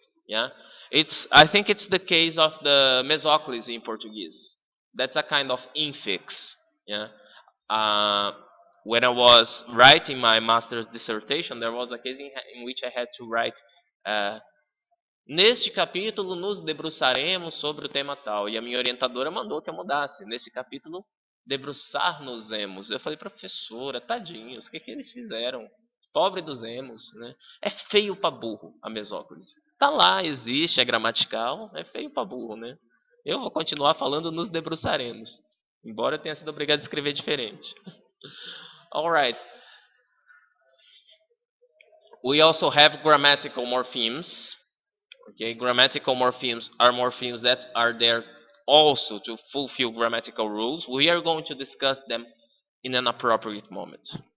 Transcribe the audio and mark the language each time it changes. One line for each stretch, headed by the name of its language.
English: Yeah, I think it's the case of the mesóclise in Portuguese. That's a kind of infix. Yeah. Uh, when I was writing my master's dissertation, there was a case in which I had to write.
Portuguese: Neste capítulo nos debruçaremos sobre o tema tal. E a minha orientadora mandou que eu mudasse. Neste capítulo, debruçar-nos-emos. Eu falei, professora, tadinhos, o que eles fizeram? Pobre dos emos, né? É feio pra burro a mesóclise. Tá lá, existe, é gramatical, é feio pra burro, né? Eu vou continuar falando nos debruçaremos. Embora eu tenha sido obrigado a escrever diferente.
English: Alright. We also have grammatical morphemes. Okay, grammatical morphemes are morphemes that are there also to fulfill grammatical rules. We are going to discuss them in an appropriate moment.